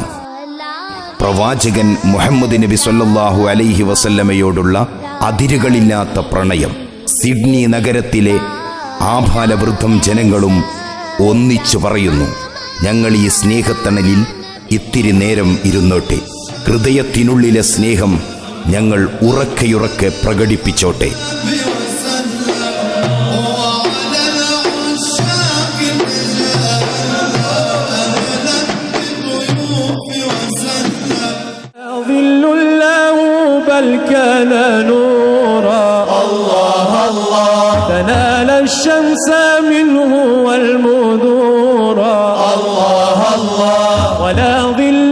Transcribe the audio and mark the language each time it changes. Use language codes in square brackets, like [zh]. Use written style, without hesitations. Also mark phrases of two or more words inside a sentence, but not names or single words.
[ml] പ്രവാചകൻ മുഹമ്മദ് നബി [ar] صلى الله عليه [ml] വസല്ലമയോടുള്ള അതിരുകളില്ലാത്ത പ്രണയം. സിഡ്നി നഗരത്തിലെ ആഭാലവൃദ്ധം ജനങ്ങളും ഒന്നിച്ചു പറയുന്നു, ഞങ്ങൾ ഈ സ്നേഹത്തണലിൽ ഇത്തിരി നേരം ഇരുന്നോട്ടെ. ഹൃദയത്തിനുള്ളിലെ സ്നേഹം ഞങ്ങൾ ഉറക്കെയുറക്കെ പ്രകടിപ്പിച്ചോട്ടെ. [ar] بل كان نورا الله الله تنال الشمس منه والمذورا الله الله ولا ظل